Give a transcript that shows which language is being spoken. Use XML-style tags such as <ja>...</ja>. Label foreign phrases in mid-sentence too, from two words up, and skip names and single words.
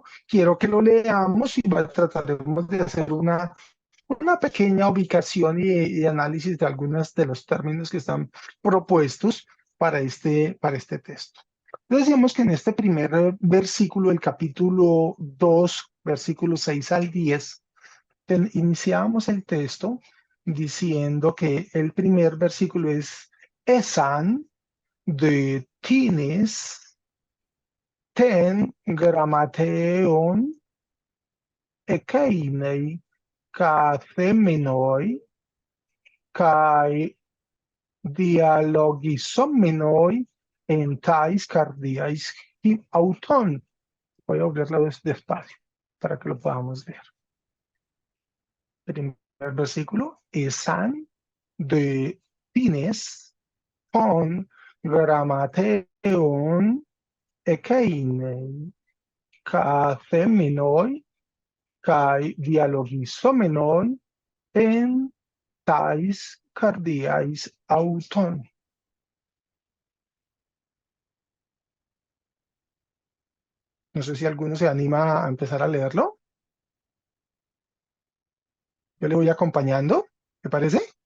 <es>Quiero que lo leamos y trataremos de hacer una pequeña ubicación y análisis de algunos de los términos que están propuestos para este texto. Decíamos que en este primer versículo del capítulo 2, versículos 6 al 10, iniciábamos el texto diciendo que el primer versículo es</es> <el>ἦσαν δέ τινες τῶν γραμματέων ἐκεῖ καθήμενοι καὶ διαλογιζόμενοι ἐν ταῖς καρδίαις αὐτῶν.</el> <es>Voy a abrirlo despacio para que lo podamos ver. Primer versículo,</es> <el>ἦσαν δέ τινες τῶν γραμματέων ἐκεῖ καθήμενοι καὶ διαλογιζόμενοι ἐν ταῖς καρδίαις αὐτῶν.</el> <es>No sé si alguno se anima a empezar a leerlo. Yo le voy acompañando. ¿Me parece?</es>